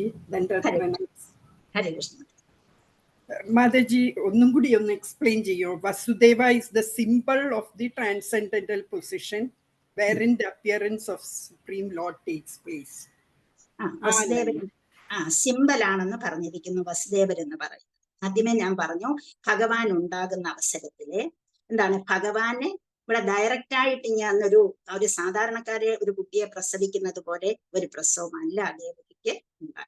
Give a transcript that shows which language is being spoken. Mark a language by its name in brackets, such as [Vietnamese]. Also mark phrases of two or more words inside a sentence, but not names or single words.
[Sanskrit] हरे कृष्ण. [Malayalam] Mataji, ഒന്നും കൂടി ഒന്ന് എക്സ്പ്ലെയിൻ ചെയ്യോ? [English] Vasudeva is the symbol of the transcendental position wherein the appearance of Supreme Lord takes place. [Malayalam] സിമ്പൽ ആണെന്ന് പറഞ്ഞിരിക്കുന്നു വസുദേവർ എന്ന് പറയുന്നത്. ആദ്യമേ ഞാൻ പറഞ്ഞു, ഭഗവാൻ ഉണ്ടാകുന്ന അവസരത്തില് എന്താണ് ഭഗവാനെ ഇവിടെ ഡയറക്റ്റ് ആയിട്ട് ഇങ്ങനെ ഒരു സാധാരണക്കാരെ ഒരു കുട്ടിയെ പ്രസവിക്കുന്നത് പോലെ ഒരു പ്രസവമല്ല ദേവകിക്ക് ഉണ്ടാകുന്നത്.